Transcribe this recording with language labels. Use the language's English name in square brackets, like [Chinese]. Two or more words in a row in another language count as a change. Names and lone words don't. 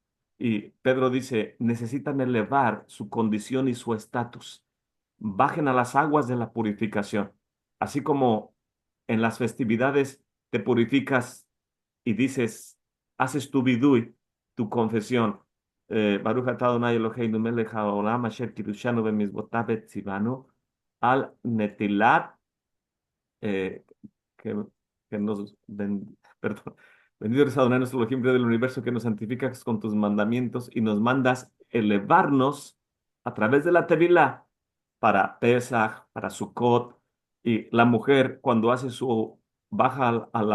[Spanish] Y Pedro dice, necesitan elevar su condición y su estatus. Bajen a las aguas de la purificación, así como en las festividades te purificas y dices, haces tu vidui, tu confesión. [Hebrew] ברוך אתה אדוני אלוהינו מלך העולם אשר קדשנו במצוותיו וצונו על נטילת, [Spanish] eh, que, que nos, perdón, bendito eres Adonai nuestro Elohim, Rey del universo, que nos santificas con tus mandamientos y nos mandas elevarnos a través de la Tevilá para Pesach, para Sukkot, y la mujer cuando hace su baja